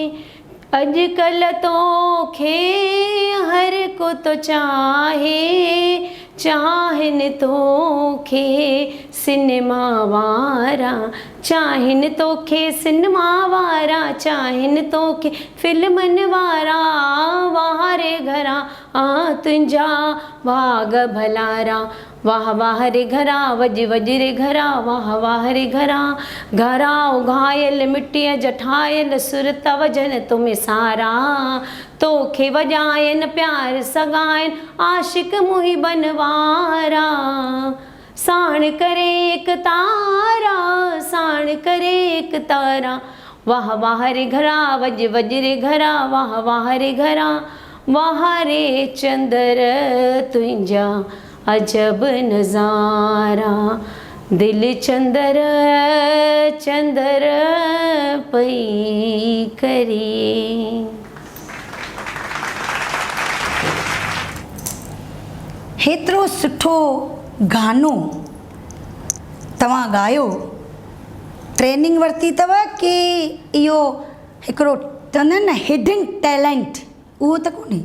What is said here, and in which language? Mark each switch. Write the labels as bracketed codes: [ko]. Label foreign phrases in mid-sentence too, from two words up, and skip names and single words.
[sd] अॼुकल्ह तोखे हर को तो चाहे, चाहिनि तोखे सिनेमा वारा, चाहिनि तोखे सिनेमा वारा, चाहिनि तोखे फिल्मनि वारा। वाह रे घरा तुंहिंजा वाग भलारा, वाह वाह रे घरा वज वज रे घरा, वाह वाह रे घरा। घरा उघायल मिटीअ जठायल सुरत वजन तुम सारा, तोखे वॼायनि प्यार सगाइनि आशिक मुहिबन वारा। साण करे एक तारा, साण करे एक तारा, वाह वाह रे घरा वज वज रे घरा, वाह वाह रे घरा। वाह रे चंदर तुंहिंजा अजब नज़ारा, दिल चंदर चंदर पई करे। हेतिरो सुठो गानो तव्हां ॻायो, ट्रेनिंग वरिती अथव की इहो हिकिड़ो चवंदा आहिनि न [en] hidden talent [sd] उहो त कोन्हे?